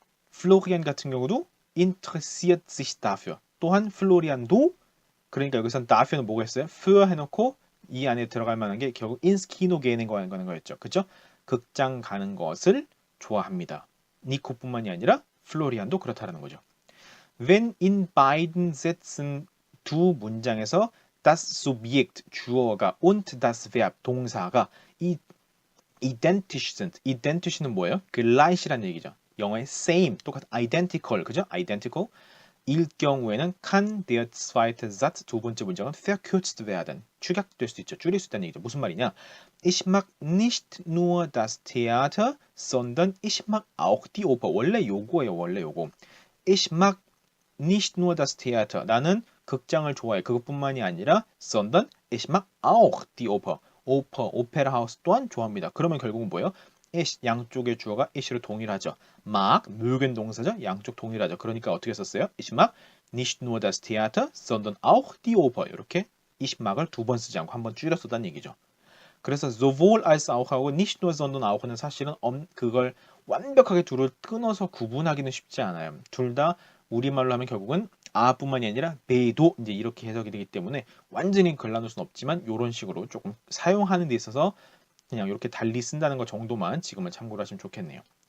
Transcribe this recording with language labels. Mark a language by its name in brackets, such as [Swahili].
[Korean] 플로리안 같은 경우도 [German] interessiert sich dafür. [Korean] 또한 플로리안도 그러니까 여기선 dafür는 뭐가 있어요? für 해놓고 이 안에 들어갈 만한 게 결국 ins Kino gehen 거는 거였죠. 그죠? 극장 가는 것을 좋아합니다. 니코뿐만이 아니라 플로리안도 그렇다라는 거죠. [German] Wenn in beiden Sätzen [Korean] 두 문장에서 [German] das Subjekt 주어가 und das Verb 동사가 identisch sind. [Korean] identisch는 뭐예요? gleich이라는 얘기죠. 영어의 same 똑같은 identical 그죠? identical 일 경우에는 [German] kann der zweite Satz [Korean] 두 번째 문장은 [German] verkürzt werden [Korean] 축약될 수 있죠. 줄일 수 있다는 얘기죠. 무슨 말이냐? [German] Ich mag nicht nur das Theater, sondern ich mag auch die Oper. [Korean] 원래 요거예요. 원래 요거. [German] Ich mag nicht nur das Theater. [Korean] 나는 극장을 좋아해. 그것뿐만이 아니라 [German] sondern ich mag auch die Oper. [Korean] 오페라 하우스 또한 좋아합니다. 그러면 결국은 뭐예요? ich 양쪽의 주어가 ich로 동일하죠. mag mögen 동사죠. 양쪽 동일하죠. 그러니까 어떻게 썼어요? [German] ich mag nicht nur das Theater, sondern auch die Oper. [Korean] 이렇게 ich mag을 두 번 쓰지 않고 한 번 줄여 썼다는 얘기죠. 그래서 sowohl als auch하고 nicht nur, sondern auch는 사실은 그걸 완벽하게 둘을 끊어서 구분하기는 쉽지 않아요. 둘 다 우리말로 하면 결국은 아뿐만이 아니라 배도 이제 이렇게 해석이 되기 때문에 완전히 걸러놓을 수는 없지만 이런 식으로 조금 사용하는 데 있어서 그냥 이렇게 달리 쓴다는 것 정도만 지금은 참고를 하시면 좋겠네요.